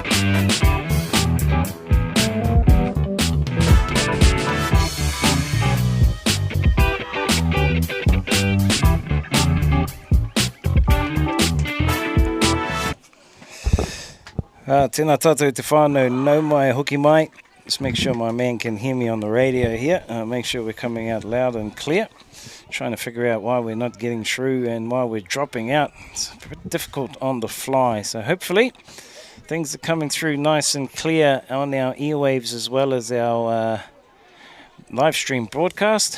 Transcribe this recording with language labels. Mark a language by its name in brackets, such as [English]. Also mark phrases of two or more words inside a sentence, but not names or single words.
[Māori] Tēnā tātou te whānau, no mai hoki mai. [English] Just make sure my man can hear me on the radio here. Make sure we're coming out loud and clear. Trying to figure out why we're not getting through and why we're dropping out. It's a bit difficult on the fly. So hopefully things are coming through nice and clear on our earwaves as well as our live stream broadcast.